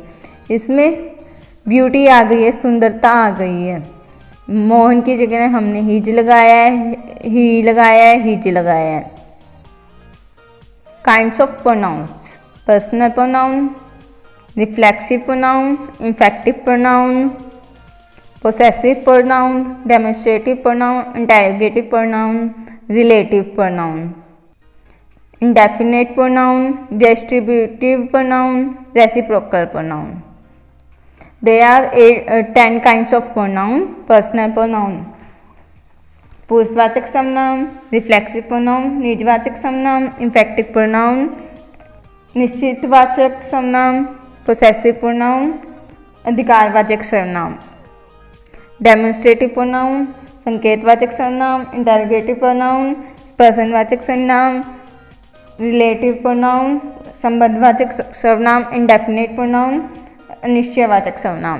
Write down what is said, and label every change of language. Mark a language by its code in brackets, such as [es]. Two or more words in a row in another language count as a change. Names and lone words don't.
[hi] इसमें ब्यूटी आ गई है, सुंदरता आ गई है। मोहन की जगह हमने हीज लगाया है, ही लगाया है, हीज लगाया है। [en] Kinds of pronouns. Personal pronoun, reflexive pronoun, infective pronoun, possessive pronoun, demonstrative pronoun, interrogative pronoun, relative pronoun, indefinite pronoun, distributive pronoun, reciprocal pronoun. There are 10 kinds of pronoun. Personal pronoun, [hi] पुरुषवाचक सर्वनाम, [en] reflexive pronoun, [hi] निजवाचक सर्वनाम, [en] infective pronoun, [hi] निश्चितवाचक सर्वनाम, [en] possessive pronoun, [hi] अधिकारवाचक सर्वनाम। [en] demonstrative pronoun, [hi] संकेतवाचक सर्वनाम, [en] interrogative pronoun, [hi] प्रश्नवाचक सर्वनाम, [en] relative pronoun, [hi] संबंधवाचक सर्वनाम, [en] indefinite pronoun, [hi] अनिश्चयवाचक सर्वनाम।